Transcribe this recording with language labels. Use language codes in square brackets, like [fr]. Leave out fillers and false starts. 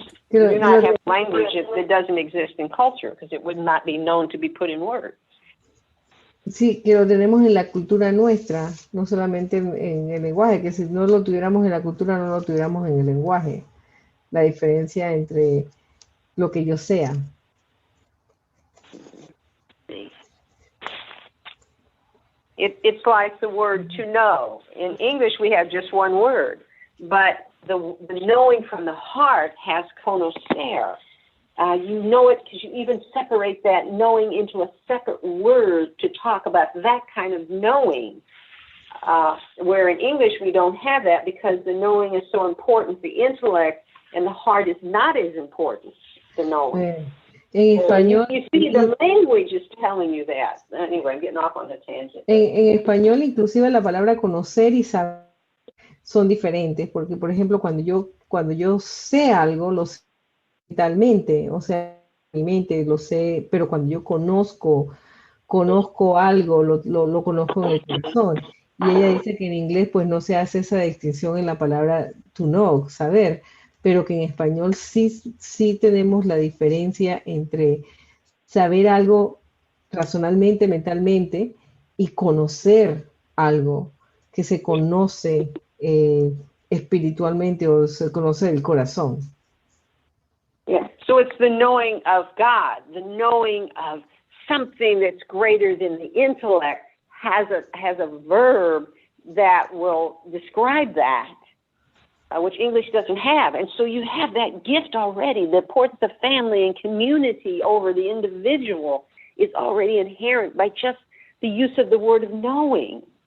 [en] You do not have language if it doesn't exist in culture, because it would not be known to be put in words. [es] Sí, que lo tenemos en la cultura nuestra, no solamente en el lenguaje, que si no lo tuviéramos en la cultura, no lo tuviéramos en el lenguaje. La diferencia entre lo que yo sea. [en] It's like the word to know. In English, we have just one word, but the knowing from the heart has conocer. You know it because you even separate that knowing into a separate word to talk about that kind of knowing. Where in English, we don't have that because the knowing is so important to the intellect, and the heart is not as important to knowing. [es] En español, [en] you see, the language is telling you that. Anyway, I'm getting off on a tangent. [es] En español, inclusive la palabra conocer y saber son diferentes, porque, por ejemplo, cuando yo sé algo, lo sé mentalmente, o sea, mi mente lo sé, pero cuando yo conozco algo, lo conozco en el corazón. Y ella dice que en inglés pues no se hace esa distinción en la palabra to know, saber, pero que en español sí tenemos la diferencia entre saber algo racionalmente, mentalmente, y conocer algo que se conoce espiritualmente o se conoce del corazón. [en] Yeah. So it's the knowing of God, the knowing of something that's greater than the intellect has a verb that will describe that, which English doesn't have. And so you have that gift already. The importance of family and community over the individual is already inherent by just the use of the word of knowing.